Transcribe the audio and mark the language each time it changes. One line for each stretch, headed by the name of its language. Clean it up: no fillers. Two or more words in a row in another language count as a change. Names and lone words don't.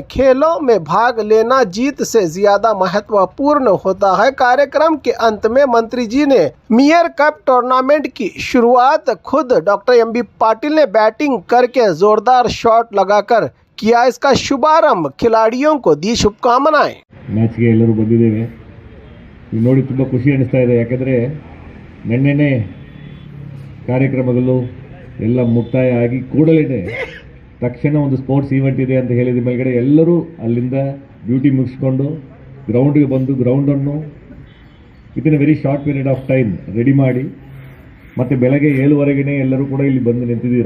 Hindi: खेलों में भाग लेना जीत से ज़्यादा महत्वपूर्ण होता है। कार्यक्रम के अंत में मंत्री जी ने मेयर कप टूर्नामेंट की शुरुआत खुद डॉक्टर एमबी पाटिल ने बैटिंग करके जोरदार शॉट लगाकर किया। इसका शुभारंभ खिलाड़ियों को दी शुभकामनाएं।
Kannada: मैच ಗೆ ಎಲ್ಲರೂ ಬಂದಿದ್ದೇವೆ। ಇದು ನೋಡಿ ತುಂಬಾ ಖುಷಿ ಅನಿಸ್ತಾ ಇದೆ, ಯಾಕಂದ್ರೆ ನೆನ್ನೆನೇ ಕಾರ್ಯಕ್ರಮಗಳು ಎಲ್ಲ ಮುಕ್ತಾಯ ಆಗಿ ಕೂಡಲೇ ತಕ್ಷಣ ಒಂದು
English: sports event
Kannada: ಇದೆ ಅಂತ ಹೇಳಿದ ಮೇಲ್ಗಡೆ ಎಲ್ಲರೂ ಅಲ್ಲಿಂದ ಡ್ಯೂಟಿ ಮುಗಿಸ್ಕೊಂಡು ಗ್ರೌಂಡ್ಗೆ ಬಂದು ಗ್ರೌಂಡನ್ನು
English: within a very short period of time
Kannada: ರೆಡಿ ಮಾಡಿ ಮತ್ತೆ ಬೆಳಗ್ಗೆ 7:30ಗೆ ಎಲ್ಲರೂ ಕೂಡ ಇಲ್ಲಿ ಬಂದು ನಿಂತಿದ್ದೀರಾ.